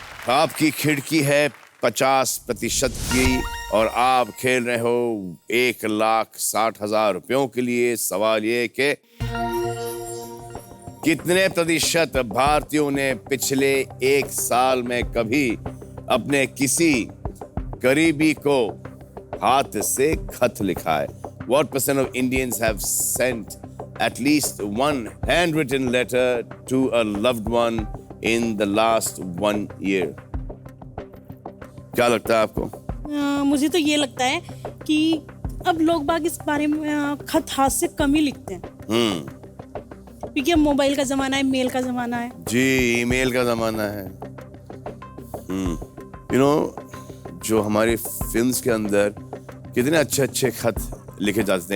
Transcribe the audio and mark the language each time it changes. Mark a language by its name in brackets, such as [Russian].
[Hindi] आपकी खिड़की है 50% की, और आप खेल रहे हो 1,60,000 रुपयों के लिए। सवाल ये कि कितने प्रतिशत भारतीयों ने पिछले 1 साल में कभी अपने किसी करीबी को हाथ से खत लिखा है? [English] What percent of Indians have sent at least one handwritten letter to a loved one in the last 1 year? [Hindi] क्या लगता है आपको? मुझे तो ये लगता है कि अब लोग बाग इस बारे में खत हाथ से कम ही लिखते हैं, क्योंकि अब मोबाइल का जमाना है, मेल का जमाना है। जी, ईमेल का जमाना है। यू नो, जो हमारी फिल्म्स के अंदर कितने अच्छे अच्छे खत लिखे जाते थे।